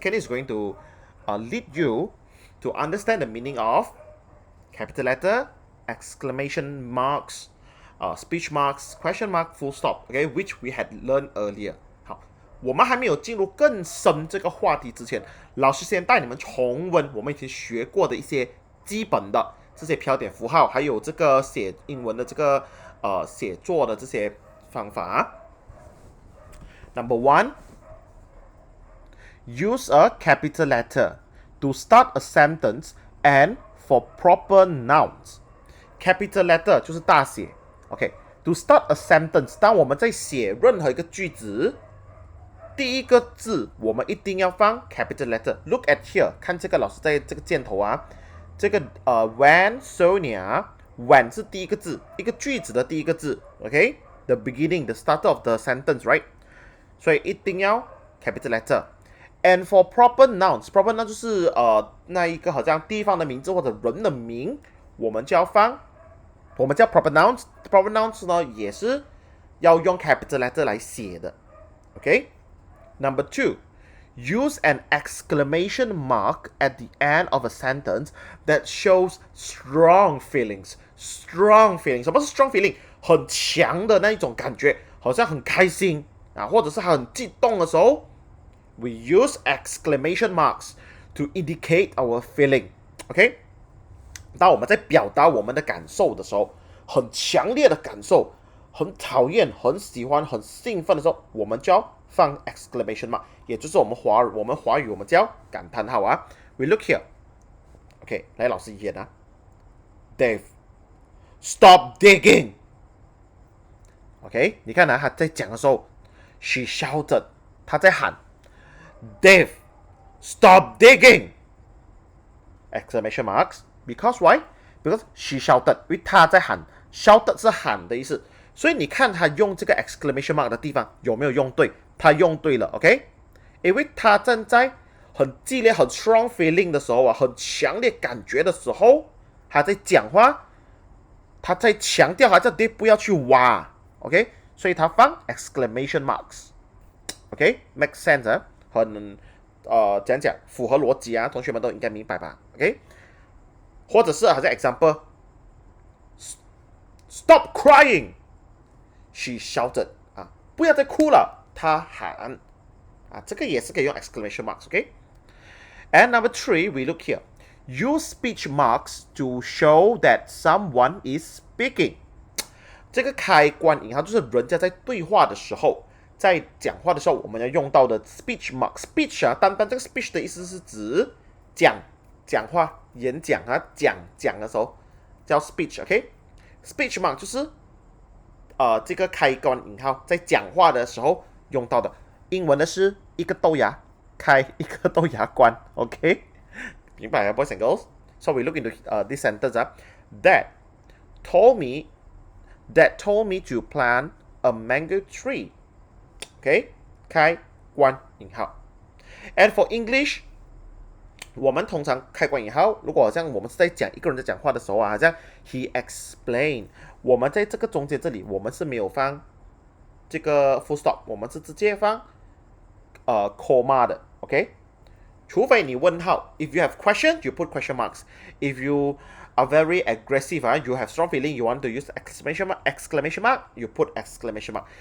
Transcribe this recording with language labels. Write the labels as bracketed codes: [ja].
[en] Kenny is going to lead you to understand the meaning of capital letter, exclamation marks, speech marks, question mark, full stop, okay, which we had learned earlier. [zh] 好，我们还没有进入更深这个话题之前，老师先带你们重温我们以前学过的一些基本的这些标点符号，还有这个写英文的这个写作的这些方法。 [en] Number 1, use a capital letter to start a sentence and for proper nouns. [zh] Capital letter 就是大写。 OK， [en] to start a sentence， [zh] 当我们在写任何一个句子，第一个字我们一定要放 capital letter。 [en] Look at here， [zh] 看这个老师在这个箭头啊，这个when Sonia，when 是第一个字，一个句子的第一个字。 OK， [en] the beginning，the start of the sentence，right？ [zh] 所以一定要 capital letter。 [en] And for proper nouns， [zh] proper noun 就是那一个好像地方的名字或者人的名，我们就要放。我们叫 proper nouns，proper nouns 呢也是要用 capital letter 来写的。 [en] OK，Number 2, use an exclamation mark at the end of a sentence that shows strong feelings. Strong feelings， [zh] 什么是 [en] strong feeling？ [zh] 很强的那一种感觉，好像很开心啊，或者是很激动的时候 ， [en] we use exclamation marks to indicate our feeling。 [zh] OK。当我们在表达我们的感受的时候，很强烈的感受，很讨厌、很喜欢、很兴奋的时候，我们就要放 exclamation mark， 也就是我们华语我们叫感叹号啊。 [en] We look here， OK， [zh] 来老师演啊 [en] ，Dave， stop digging。 [zh] OK， 你看啊，他在讲的时候 ， [en] she shouted， [zh] 他在喊 ， [en] Dave， stop digging， [zh] exclamation marks。 [en] Because why? Because she shouted， [zh] 因为她在喊 ，shouted 是喊的意思，所以你看她用这个 exclamation mark 的地方有没有用对？她用对了 ，OK？ 因为她正在很激烈、很 strong feeling 的时候啊，很强烈感觉的时候，她在讲话，她在强调，她叫 Dave 不要去挖 ，OK？所以她放 exclamation marks，OK？ [en] Make sense [zh] 啊？很讲符合逻辑啊，同学们都应该明白吧 ？OK？或者是好像 example， [en] Stop crying， she shouted [zh] 啊，不要再哭了，她喊啊，这个也是可以用 exclamation marks，OK？ [en] And number 3, we look here. Use speech marks to show that someone is speaking. [zh] 这个开关引号就是人家在对话的时候，在讲话的时候，我们要用到的 speech mark。speech 啊，单单这个 speech 的意思是指讲话、演讲啊，讲的时候叫 speech，OK？Speech mark 就是这个开关引号，在讲话的时候用到的。英文的是一个豆芽开，一个豆芽关。 [en] OK， [zh] 明白啊 [en] ，boys and girls? So we look into this sentence. Dad told me to plant a mango tree. [zh] OK， 开关引号。 And for English， 我们通常开关引号，如果好像我们是在讲一个人在讲话的时候啊，好像 [en] he explained， [zh] 我们在这个中间这里，我们是没有放这个 full stop， 我们是直接放comma 的 ，OK？除非你问号 [en] ，if you have question you put question marks. If you are very aggressive, you have strong feeling, you want to use exclamation mark, you put exclamation mark.